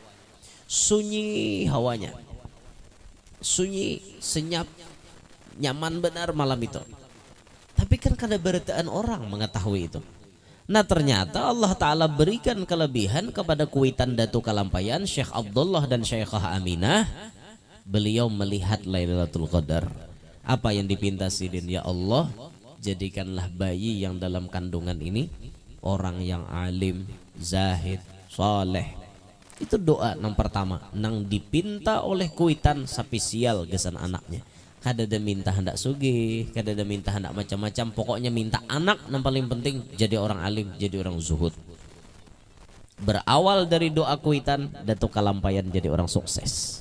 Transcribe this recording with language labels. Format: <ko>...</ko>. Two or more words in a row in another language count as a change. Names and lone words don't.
<id>Sunyi hawanya. Sunyi, senyap, nyaman benar malam itu.</id> <bjn>Tapi kan kada beritaan orang mengetahui itu.</bjn> <id>Nah ternyata Allah Ta'ala berikan kelebihan kepada Kuitan Datu Kalampayan Syekh Abdullah dan Syekhah Aminah. Beliau melihat Lailatul Qadar. Apa yang dipinta sidin? Ya Allah, jadikanlah bayi yang dalam kandungan ini orang yang alim, zahid, soleh.</id> <bjn>Itu doa yang pertama nang dipinta oleh Kuitan sapisial gesan anaknya. Kada ada minta hendak sugih, kada ada minta hendak macam-macam, pokoknya minta anak yang paling penting jadi orang alim, jadi orang zuhud.</bjn> <id>Berawal dari doa Kuitan, Datu Kalampayan jadi orang sukses.</id>